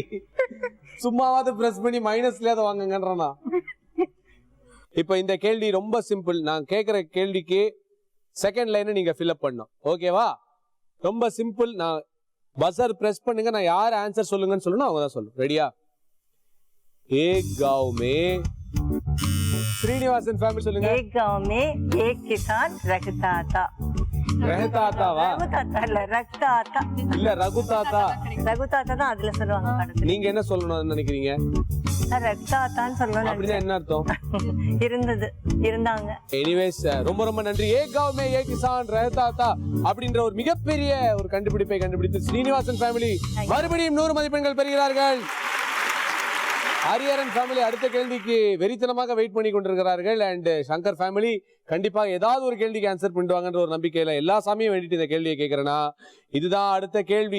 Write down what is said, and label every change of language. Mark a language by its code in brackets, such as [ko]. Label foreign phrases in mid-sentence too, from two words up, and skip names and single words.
[ta] சும்மாவது பிரஸ் பண்ணி மைனஸ்ல அதை வாங்குங்கன்றா. இப்ப இந்த கேள்வி ரொம்ப சிம்பிள். நான் கேட்கிற கேள்விக்கு [en] second line [ta] நீங்க ஃபில்அப் பண்ணணும். ஓகேவா? ரொம்ப சிம்பிள். நான் [en] buzzer press [ta] பண்ணுங்க. நான் யார் ஆன்சர் சொல்லுங்கன்னு சொல்லணும், அவங்க தான் சொல்லணும். ரெடியா? [hi] एक गांव में श्रीनिवासन फैमिली சொல்லுங்க. एक गांव में एक किसान रहता था. रहता था வா? रहता இல்ல रखता था. [ta] இல்ல ரகுதாதா. ரகுதாதா தான் அதுல சொல்லுவாங்க படத்துல. நீங்க என்ன சொல்லணும்னு நினைக்கிறீங்க? ரக்தா தான் சொல்லணும். அப்படினா என்ன அர்த்தம்? இருந்தது, இருந்தாங்க. எனிவேஸ் ரொம்ப ரொம்ப நன்றி. [hi] एक गांव में एक किसान रहता था [ta] அப்படின்ற ஒரு மிகப்பெரிய ஒரு கண்டுபிடிப்பை கண்டுபிடித்து ஸ்ரீனிவாசன் ஃபேமிலி மறுபடியும் 100 மதிப்பெண்கள் பெறுகிறார்கள். ஹரிஹரன் ஃபேமிலி அடுத்த கேள்விக்கு வெறித்தனமாக வெயிட் பண்ணி கொண்டிருக்கிறார்கள். அண்ட் சங்கர் ஃபேமிலி கண்டிப்பாக ஏதாவது ஒரு கேள்விக்கு ஆன்சர் பண்ணுவாங்கன்ற ஒரு நம்பிக்கையில எல்லா சாமியும் வேண்டிட்டு இந்த கேள்வியை கேட்கிறேன்னா இதுதான் அடுத்த கேள்வி.